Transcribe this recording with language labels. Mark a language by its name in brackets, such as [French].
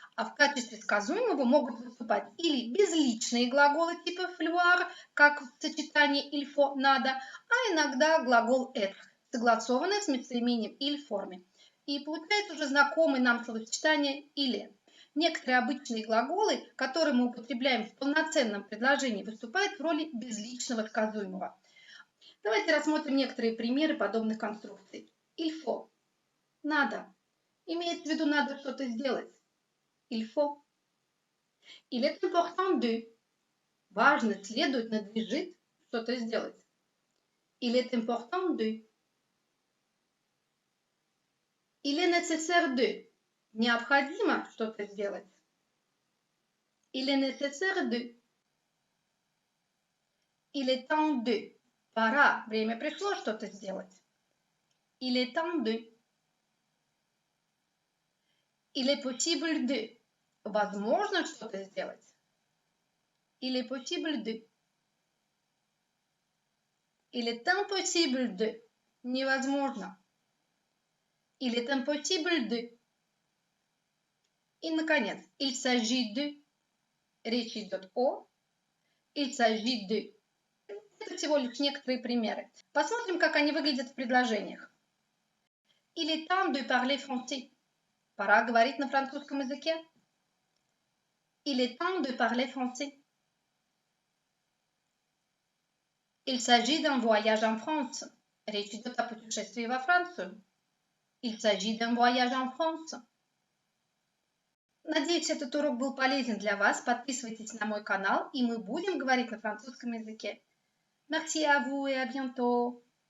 [Russian] А в качестве сказуемого могут выступать или безличные глаголы типа «falloir», как в сочетании [French] «il faut» [Russian] – «надо», а иногда глагол «être», согласованный с местоимением «il» в форме. И получается уже знакомый нам словосочетание «или». Некоторые обычные глаголы, которые мы употребляем в полноценном предложении, выступают в роли безличного сказуемого. Давайте рассмотрим некоторые примеры подобных конструкций. [French] Il faut – [Russian] надо. Имеется в виду надо что-то сделать. [French] Il faut. Il est important de. [Russian] Важно, следует, надлежит что-то сделать. [French] Il est important de. Il est nécessaire de. [Russian] Необходимо что-то сделать. [French] Il est nécessaire de. Il est temps de. [Russian] Пора, время пришло что-то сделать. [French] Il est temps de. Il est possible de. [Russian] Возможно что-то сделать. [French] Il est possible de. Il est impossible de. [Russian] Невозможно. [French] Il est impossible de. [Russian] И, наконец, [French] il s'agit de. [Russian] Речь идет о. [French] Il s'agit de. [Russian] Это всего лишь некоторые примеры. Посмотрим, как они выглядят в предложениях. [French] Il est temps de parler français. [Russian] Пора говорить на французском языке. [French] Il est temps de parler français. Il s'agit d'un voyage en France. [Russian] Речь идет о путешествии во Францию. [French] Il s'agit d'un voyage en France. [Russian] Надеюсь, этот урок был полезен для вас. Подписывайтесь на мой канал, и мы будем говорить на французском языке. [French] Merci à vous et à bientôt.